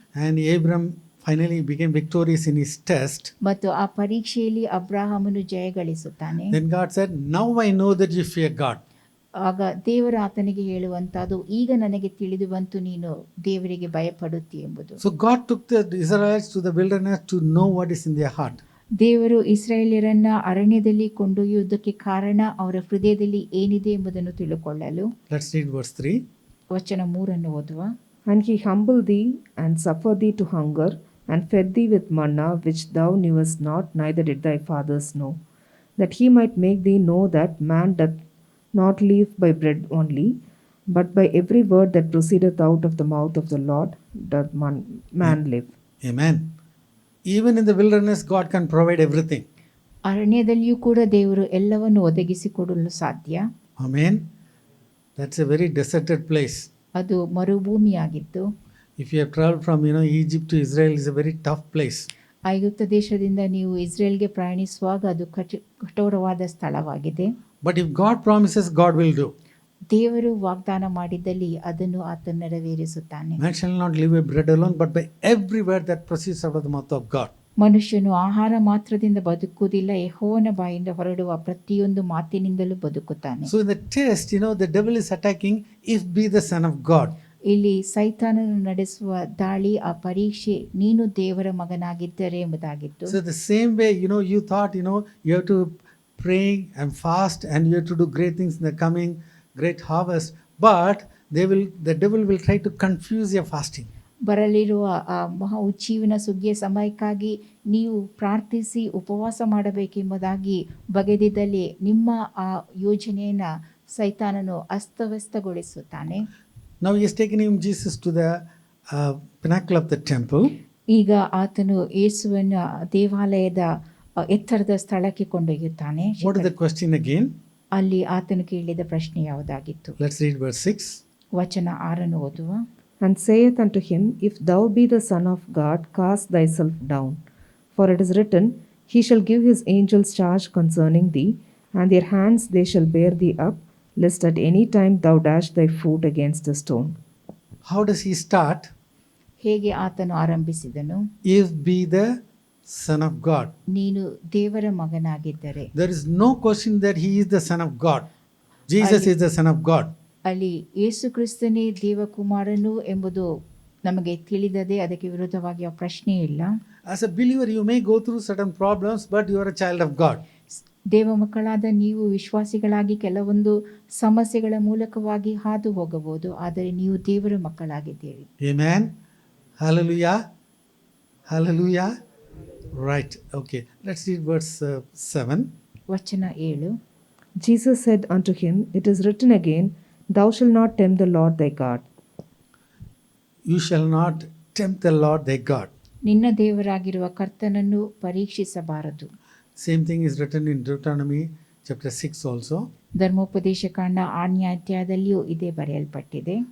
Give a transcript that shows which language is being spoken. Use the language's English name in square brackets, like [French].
[English] And Abraham finally became victorious in his test. [Kannada] ಮತ್ತು ಆ ಪರೀಕ್ಷೆಯಲ್ಲಿ ಅಬ್ರಾಹಮನು ಜಯಗಳಿಸುತ್ತಾನೆ. [English] Then God said, "Now I know that you fear God." [Kannada] ಆಗ ದೇವರು ಆತನಿಗೆ ಹೇಳುವಂತದ್ದು, ಈಗ ನನಗೆ ತಿಳಿದು ಬಂತು ನೀನು ದೇವರಿಗೆ ಭಯಪಡುತ್ತಿ ಎಂಬುದು. [English] So God took the Israelites to the wilderness to know what is in their heart. [Kannada] ದೇವರು ಇಸ್ರಾಯೇಲ್ಯರನ್ನ ಅರಣ್ಯದಲ್ಲಿ ಕೊಂಡೊಯ್ಯುವುದಕ್ಕೆ ಕಾರಣ ಅವರ ಹೃದಯದಲ್ಲಿ ಏನಿದೆ ಎಂಬುದನ್ನು ತಿಳುಕೊಳ್ಳಲು. [English] Let's read verse 3. [Kannada] ವಚನ 3 ಓದುವ. [English] And he humbled thee, and suffered thee to hunger, and fed thee with manna, which thou knewest not, neither did thy fathers know, that he might make thee know that man doth not live by bread only, but by every word that proceedeth out of the mouth of the Lord doth man live. Amen. Even in the wilderness, God can provide everything. [Kannada] ಅರಣ್ಯದಲ್ಲಿಯೂ ಕೂಡ ದೇವರು ಎಲ್ಲವನ್ನು ಒದಗಿಸಿಕೊಡಲು ಸಾಧ್ಯ. [English] Amen. That's a very deserted place. [Kannada] ಅದು ಮರುಭೂಮಿಯಾಗಿತ್ತು. [English] If you have traveled from Egypt to Israel, is a very tough place. [Kannada] ಐಗುಪ್ತ ದೇಶದಿಂದ ನೀವು ಇಸ್ರೇಲ್ಗೆ ಪ್ರಯಾಣಿಸುವಾಗ ಅದು ಕಠೋರವಾದ ಸ್ಥಳವಾಗಿದೆ. [English] But if God promises, God will do. [Kannada] ದೇವರು ವಾಗ್ದಾನ ಮಾಡಿದ್ದಲ್ಲಿ ಅದನ್ನು ಆತನು ನೆರವೇರಿಸುತ್ತಾನೆ. [English] Man shall not live by bread alone, but by every word that proceeds out of the mouth of God. [Kannada] ಮನುಷ್ಯನು ಆಹಾರ ಮಾತ್ರದಿಂದ ಬದುಕುವುದಿಲ್ಲ, ಯೆಹೋವನ ಬಾಯಿಂದ ಹೊರಡುವ ಪ್ರತಿಯೊಂದು ಮಾತಿನಿಂದಲೂ ಬದುಕುತ್ತಾನೆ. [English] So in the test, the devil is attacking, if be the son of God. [Kannada] ಇಲ್ಲಿ ಸೈತಾನನು ನಡೆಸುವ ದಾಳಿ, ಆ ಪರೀಕ್ಷೆ ನೀನು ದೇವರ ಮಗನಾಗಿದ್ದರೆ ಎಂಬುದಾಗಿತ್ತು. [English] So the same way, you thought, you have to pray and fast and you have to do great things in the coming great harvest, but the devil will try to confuse your fasting. [Kannada] ಬರಲಿರುವ ಆ ಮಹಾ ಉಜ್ಜೀವನ ಸುಗ್ಗಿಯ ಸಮಯಕ್ಕಾಗಿ ನೀವು ಪ್ರಾರ್ಥಿಸಿ ಉಪವಾಸ ಮಾಡಬೇಕೆಂಬುದಾಗಿ ಬಗೆದಿದ್ದಲ್ಲಿ ನಿಮ್ಮ ಆ ಯೋಜನೆಯನ್ನು ಸೈತಾನನು ಅಸ್ತವ್ಯಸ್ತಗೊಳಿಸುತ್ತಾನೆ. [English] Now he has taken him, Jesus, to the pinnacle of the temple. [Kannada] ಈಗ ಆತನು ಯೇಸುವನ್ನು ದೇವಾಲಯದ ಎತ್ತರದ ಸ್ಥಳಕ್ಕೆ ಕೊಂಡೊಯ್ಯುತ್ತಾನೆ. [English] What is the question again? [Kannada] ಅಲ್ಲಿ ಆತನು ಕೇಳಿದ ಪ್ರಶ್ನೆ ಯಾವುದಾಗಿತ್ತು? [English] Let's read verse 6. [Kannada] ವಚನ 6 ಓದುವ. [English] And saith unto him, If thou be the Son of God, cast thyself down. For it is written, He shall give his angels charge concerning thee, and their hands they shall bear thee up, lest at any time thou dash thy foot against a stone. How does he start? [Kannada] ಹೇಗೆ ಆತನು ಆರಂಭಿಸಿದನು? [English] If be the Son of God. [Kannada] ನೀನು ದೇವರ ಮಗನಾಗಿದ್ದರೆ. [English] There is no question that he is the Son of God. Jesus is the Son of God. [Kannada] ಅಲ್ಲಿ ಯೇಸು ಕ್ರಿಸ್ತನೇ ದೇವಕುಮಾರನು ಎಂಬುದು ನಮಗೆ ತಿಳಿದದೆ, ಅದಕ್ಕೆ ವಿರುದ್ಧವಾಗಿ ಆ ಪ್ರಶ್ನೆ ಇಲ್ಲ. [English] As a believer, you may go through certain problems, but you are a child of God. [Kannada] ದೇವ ಮಕ್ಕಳಾದ ನೀವು ವಿಶ್ವಾಸಿಗಳಾಗಿ ಕೆಲವೊಂದು ಸಮಸ್ಯೆಗಳ ಮೂಲಕವಾಗಿ ಹಾದು ಹೋಗಬಹುದು, ಆದರೆ ನೀವು ದೇವರ ಮಕ್ಕಳಾಗಿದ್ದೀರಿ. [English] Amen. Hallelujah. Hallelujah. Right. Okay. Let's read verse 7. [Kannada] ವಚನ 7. [English] Jesus said unto him, It is written again, Thou shalt not tempt the Lord thy God. You shall not tempt the Lord thy God. [Kannada] ನಿನ್ನ ದೇವರಾಗಿರುವ ಕರ್ತನನ್ನು ಪರೀಕ್ಷಿಸಬಾರದು. [English] Same thing is written in Deuteronomy chapter 6 also. [Kannada] ಧರ್ಮೋಪದೇಶ ಕಾಂಡ 8ನೇ ಅಧ್ಯಾಯದಲ್ಲಿಯೂ ಇದೇ ಬರೆಯಲ್ಪಟ್ಟಿದೆ.